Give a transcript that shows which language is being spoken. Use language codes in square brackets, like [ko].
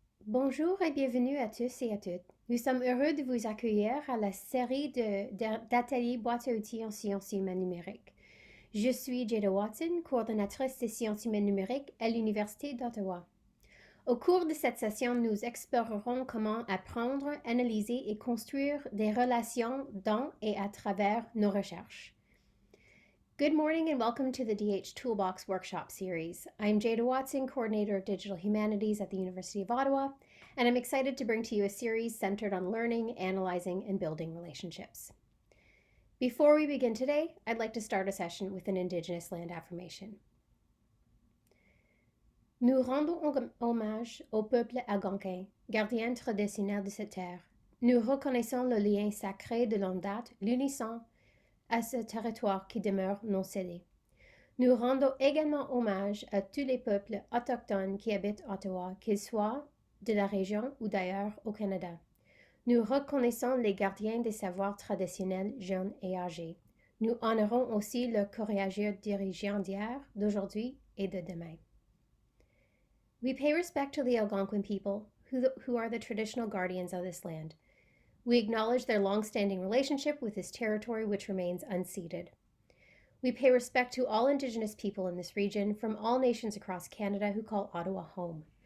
[fr] Bonjour et bienvenue à tous et à toutes. Nous sommes heureux de vous accueillir à la série d'ateliers boîte à outils en sciences humaines numériques. Je suis Jada Watson, coordonnatrice des sciences humaines numériques à l'Université d'Ottawa. Au cours de cette session, nous explorerons comment apprendre, analyser et construire des relations dans et à travers nos recherches. [en] Good morning and welcome to the DH Toolbox workshop series. I'm Jada Watson, Coordinator of Digital Humanities at the University of Ottawa, and I'm excited to bring to you a series centered on learning, analyzing, and building relationships. Before we begin today, I'd like to start a session with an Indigenous land affirmation. [fr] Nous rendons hommage au peuple algonquin, gardien traditionnel de cette terre. Nous reconnaissons le lien sacré de longue date, l'unisson à ce territoire qui demeure non cédé. Nous rendons également hommage à tous les peuples autochtones qui habitent Ottawa, qu'ils soient de la région ou d'ailleurs au Canada. Nous reconnaissons les gardiens des savoirs traditionnels jeunes et âgés. Nous honorons aussi le courageux dirigeants d'hier, d'aujourd'hui et de demain. [en] We pay respect to the Algonquin people, who are the traditional guardians of this land. We acknowledge their long-standing relationship with this territory, which remains unceded. We pay respect to all Indigenous people in this region from all nations across Canada who call Ottawa home.